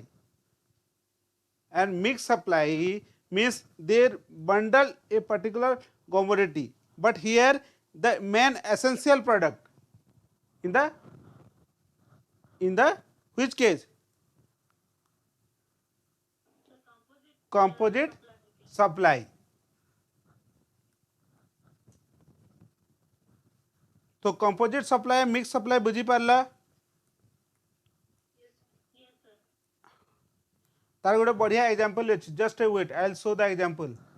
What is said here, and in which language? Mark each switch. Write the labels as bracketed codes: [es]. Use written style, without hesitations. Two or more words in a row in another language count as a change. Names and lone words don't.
[en] And mixed supply means they bundle a particular commodity, but here the main essential product in the which case? Composite supply. तो composite supply mixed supply [or] ବୁଝି ପାରିଲା ତାର ଗୋଟେ ବଢ଼ିଆ example ଅଛି [en] just wait I will show the example